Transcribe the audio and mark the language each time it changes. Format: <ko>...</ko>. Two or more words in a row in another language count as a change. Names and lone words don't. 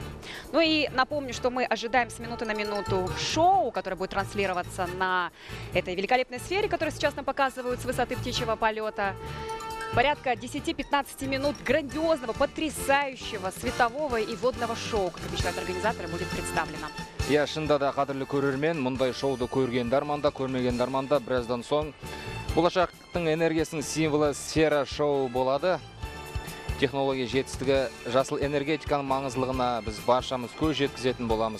<ru>Ну и напомню, что мы ожидаем с минуты на минуту шоу, которое будет транслироваться на этой великолепной сфере, которую сейчас нам показывают с высоты птичьего полета. Порядка 10-15 минут грандиозного, потрясающего светового и водного шоу, как обещают организаторы, будет представлено.</ru> <kk>Я шында да қадірлі көрермен, мұндай шоуды көрген дарманда, көрмеген дарманда біраздан соң болашақтың энергиясының символы сфера шоу болады. Технология жетістігі жасыл энергетиканың маңыздылығына біз баршамыз көз жеткізетін боламыз.</kk>